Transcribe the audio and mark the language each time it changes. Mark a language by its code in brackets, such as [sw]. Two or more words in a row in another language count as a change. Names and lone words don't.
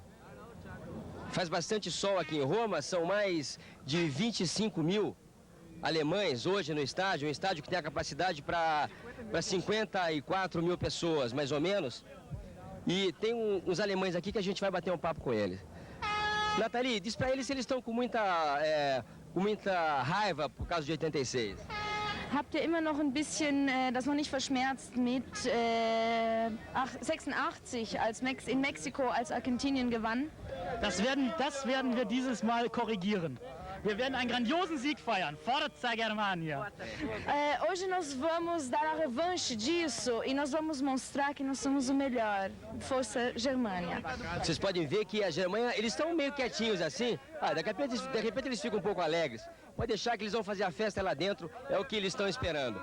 [pt] Faz bastante sol aqui em Roma, são mais de 25 mil alemães hoje no estádio, um estádio que tem a capacidade para 54 mil pessoas, mais ou menos. E tem uns alemães aqui que a gente vai bater um papo com eles. Nathalie, diz para eles se eles estão com muita raiva por causa de 86. [de] Habt ihr immer noch ein bisschen das noch nicht verschmerzt mit 86, als in Mexiko, als Argentinien gewann? Das werden wir dieses Mal korrigieren. Wir werden einen grandiosen Sieg feiern. [it] Forza Germania! [pt] Hoje nós vamos dar a revanche disso e nós vamos mostrar que nós somos o melhor. Força Germania! Vocês podem ver que a Germânia, eles estão meio quietinhos assim. De repente eles ficam um pouco alegres. Pode deixar que eles vão fazer a festa lá dentro, é o que eles estão esperando.